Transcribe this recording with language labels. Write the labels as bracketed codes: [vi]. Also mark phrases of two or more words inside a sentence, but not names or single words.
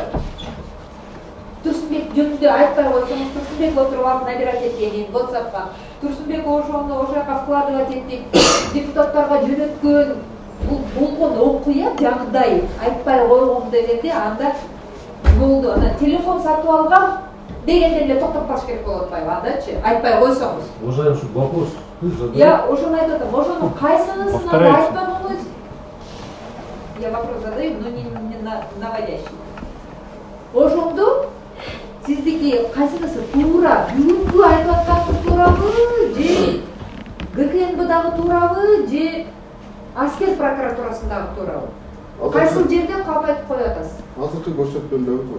[ky] Турсунбек жөнүндө айтпай койсоңуз, Турсунбек отуруп алып набирать эткенин WhatsApp'ка, Турсунбек ошону ошол жака складывать этип, депутаттарга жөнөткөн, бул болгон окуя жагдай айтпай койгом дегенде анда болду. Ана телефон сатып алгам дегенде эле токтоп калыш керек болуп атпайбы андачы? Айтпай койсоңуз. [ru] Уважаемый, вопрос. [ky] Я ошону айтып атам. Ошону кайсынысын анда айтпадыңыз? [ru] Я вопрос задаю, но не наводящий. [ky] Ошондо сиздики кайсынысы туура? Бүгүнкү айтып атканыңыз туурабы, же ГКНБдагы туурабы, же аскер прокуратурасындагы туурабы? Кайсы жерде калп айтып коюп атасыз? Азыркы көрсөткөндөгү туура.